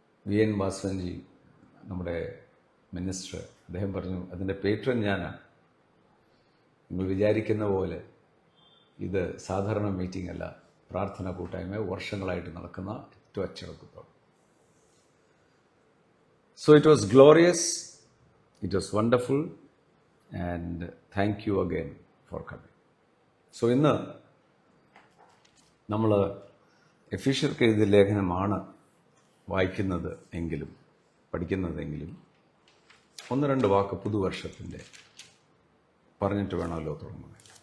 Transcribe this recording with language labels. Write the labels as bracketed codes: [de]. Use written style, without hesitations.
[ml] V N വാസവൻജി നമ്മുടെ minister, അദ്ദേഹം പറഞ്ഞു, അതിൻ്റെ പേട്രൺ ഞാനാണ്. നിങ്ങൾ വിചാരിക്കുന്ന പോലെ ഇത് സാധാരണ മീറ്റിംഗ് അല്ല, പ്രാർത്ഥന കൂട്ടായ്മ വർഷങ്ങളായിട്ട് നടക്കുന്ന ഏറ്റവും അച്ചടക്കത്തോടെ. [en] So it was glorious, it was wonderful, and thank you again for coming. [ml] So ഇന്ന് നമ്മൾ എഫീഷ്യർക്ക് എഴുതിയ ലേഖനമാണ് വായിക്കുന്നത് എങ്കിലും പഠിക്കുന്നതെങ്കിലും 1-2 വാക്ക് പുതുവർഷത്തിൻ്റെ പറഞ്ഞിട്ട് വേണമല്ലോ തുടങ്ങുന്നത്.